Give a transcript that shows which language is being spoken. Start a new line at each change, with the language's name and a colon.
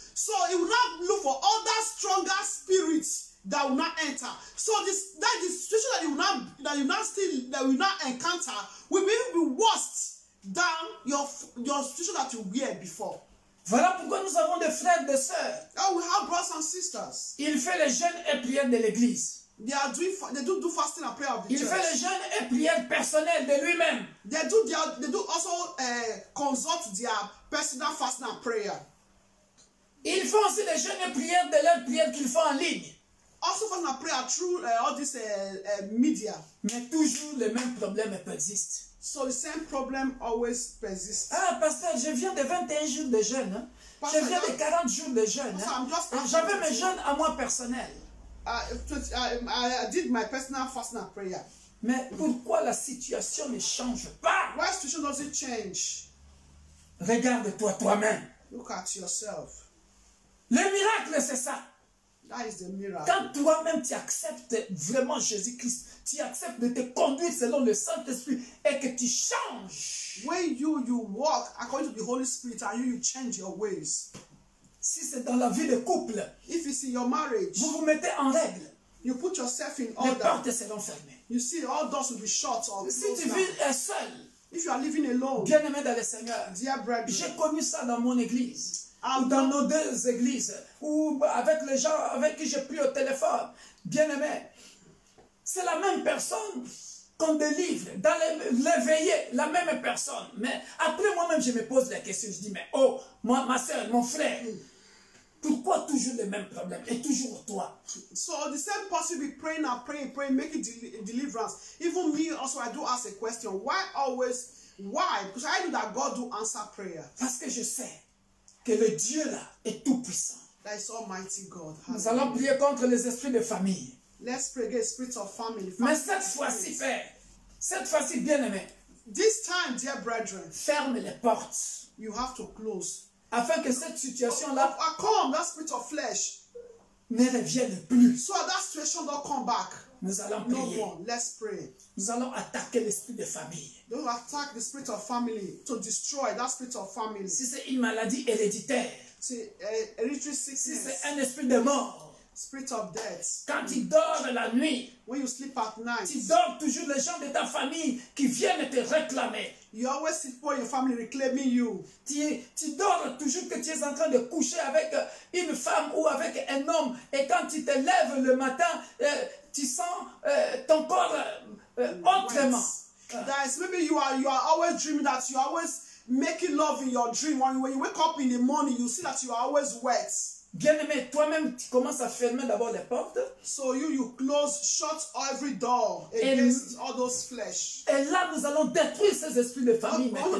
English: So he will not look for other stronger spirits that will not enter. So that the situation that you not encounter will be worse than your situation that you were before.
French: Voilà pourquoi nous avons des frères et des sœurs.
English: Oh, we have brothers and sisters.
French: Il fait les jeûnes et prières de l'église.
English: They do fasting and prayer of the
French: Il
English: church.
French: fait les jeûnes et prières personnelles de lui-même.
English: They do also consult their personal fasting and prayer.
French: Ils font aussi les jeûnes et prières de leurs prières qu'ils font en ligne.
English: Also fasting and prayer through all this media.
French: Mais toujours le même problème persiste.
English: So the same problem always persists.
French: Ah, pasteur, je viens de 21 jours de jeûne. Hein? Je viens de 40 jours de jeûne. Hein? J'avais mes jeûnes à moi personnels.
English: I did my personal fasting and prayer.
French: Mais pourquoi la situation ne change pas?
English: Why situation doesn't change?
French: Regarde-toi toi-même.
English: Look at yourself.
French: Le miracle, c'est ça.
English: That is the miracle.
French: Quand toi-même tu acceptes vraiment Jésus-Christ, tu acceptes de te conduire selon le Saint-Esprit et que tu changes.
English: When you walk according to the Holy Spirit and you change your ways.
French: Si c'est dans la vie de couple,
English: if it's in your marriage,
French: vous vous mettez en règle.
English: You put yourself in
French: les
English: order.
French: portes seront fermées.
English: You see, all doors will be shut or
French: si tu vis seul,
English: if you are living alone,
French: bien-aimé dans le Seigneur, j'ai connu ça dans mon église. Ou dans nos deux églises, ou avec les gens avec qui j'ai pris au téléphone, bien-aimé, c'est la même personne qu'on délivre, dans les veillées, la même personne. Mais après moi-même, je me pose la question, je dis, mais oh, moi, ma soeur, mon frère, pourquoi toujours le même problème et toujours toi?
English: So the same person be praying and praying, making deliverance. Even me also, I do ask a question, why always, why? Because I know that God do answer prayer.
French: Parce que je sais que le Dieu là est tout puissant.
English: That is Almighty God.
French: Nous allons prier contre les esprits de famille.
English: Let's pray against spirits of family.
French: Mais cette fois-ci, Père, cette fois-ci, bien-aimé,
English: this time, dear brethren,
French: ferme les portes.
English: You have to close.
French: Afin que cette situation-là,
English: come, that spirit of flesh,
French: ne revienne plus.
English: So that situation don't come back.
French: Nous allons prier.
English: No more. Let's pray.
French: Nous allons attaquer l'esprit de famille.
English: Don't attack the spirit of family to destroy that spirit of family.
French: Si c'est une maladie héréditaire,
English: c'est hereditary sickness.
French: Si c'est un esprit de mort,
English: spirit of death.
French: Quand tu dors la nuit,
English: when you sleep at night,
French: tu dors toujours les gens de ta famille qui viennent te réclamer.
English: You always see for your family reclaiming you.
French: Tu dors toujours que tu es en train de coucher avec une femme ou avec un homme, et quand tu te lèves le matin, tu sens ton corps autrement.
English: Guys, maybe you are always dreaming that you are always making love in your dream. When you wake up in the morning, you see that you are always wet.
French: Bien-aimé, toi-même, tu commences à fermer d'abord les portes.
English: So you shut every door against all those flesh.
French: Et là, nous allons détruire ces esprits de famille maintenant.